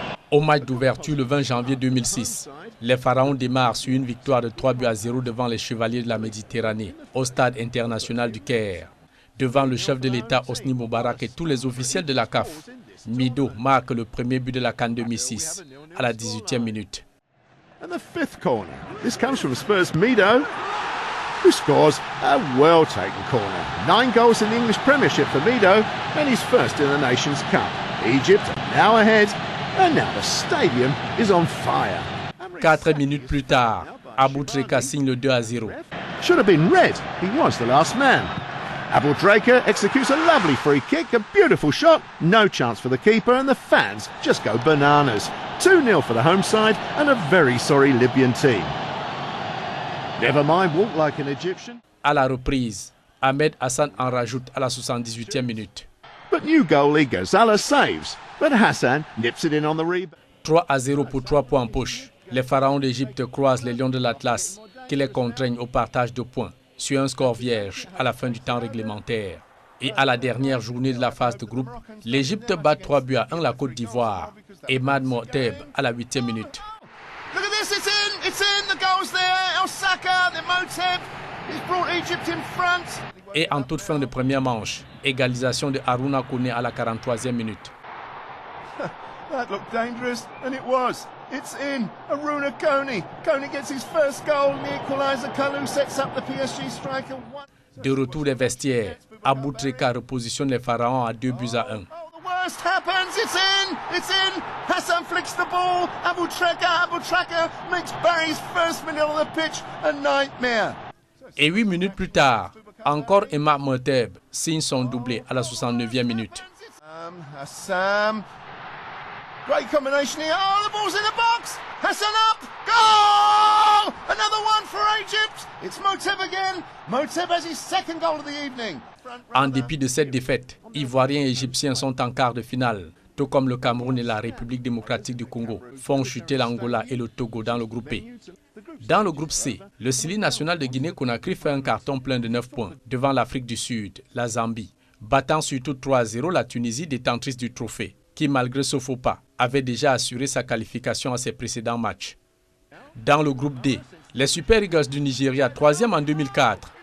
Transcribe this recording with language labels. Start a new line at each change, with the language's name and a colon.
French: Au match d'ouverture le 20 janvier 2006, les Pharaons démarrent sur une victoire de 3-0 devant les Chevaliers de la Méditerranée, au stade international du Caire. Devant le chef de l'État Hosni Moubarak et tous les officiels de la CAF, Mido marque le premier but de la CAN 2006 à la 18e minute.
English: And the 5th corner. This comes from Spurs' Mido, who scores a well-taken corner. 9 goals in the English Premiership for Mido, and he's first in the Nations Cup. Egypt are now ahead, and now the stadium is on fire.
French: 4 minutes plus tard, Aboutrika signe le 2-0.
English: Should have been red. He was the last man. Aboutrika executes a lovely free kick, a beautiful shot, no chance for the keeper, and the fans just go bananas. 2-0 for the home side and a very sorry Libyan team. Never mind, walk like an Egyptian.
French: À la reprise, Ahmed Hassan en rajoute à la 78e minute.
English: But new goalie Ghazala saves, but Hassan nips it in on the rebound.
French: 3-0 pour 3 points en poche. Les pharaons d'Égypte croisent les lions de l'Atlas qui les contraignent au partage de points sur un score vierge à la fin du temps réglementaire. Et à la dernière journée de la phase de groupe, l'Égypte bat 3-1 la Côte d'Ivoire et Mad Moteb à la 8e minute.
English: Look at this, it's in, the goal's there, El Saka, the Moteb, he's brought Egypt in front.
French: Et en toute fin de première manche, égalisation de Haruna Kone à la 43e minute.
English: That looked dangerous, and it was. It's in. Haruna Kone. Kone gets his first goal, and the equaliser. Kalou sets up the PSG striker.
French: De retour des vestiaires, Aboutrika repositionne les pharaons à 2-1.
English: The worst happens, it's in. Hassan flicks the ball. Aboutrika makes Barry's first minute on the pitch a nightmare.
French: Et 8 minutes plus tard, encore Emma Moteb signe son doublé à la 69e minute.
English: Hassan. Great combination here. Oh, the ball's in the box. Hassan up. Goal! Another one for Egypt. It's Moteb again. Moteb has his second goal of the evening.
French: En dépit de cette défaite, Ivoiriens et Égyptiens sont en quart de finale, tout comme le Cameroun et la République démocratique du Congo font chuter l'Angola et le Togo dans le groupe B. Dans le groupe C, le Sili national de Guinée-Conakry fait un carton plein de 9 points devant l'Afrique du Sud, la Zambie, battant surtout 3-0 la Tunisie détentrice du trophée, qui malgré ce faux pas, avait déjà assuré sa qualification à ses précédents matchs. Dans le groupe D, les Super Eagles du Nigeria, 3e en 2004,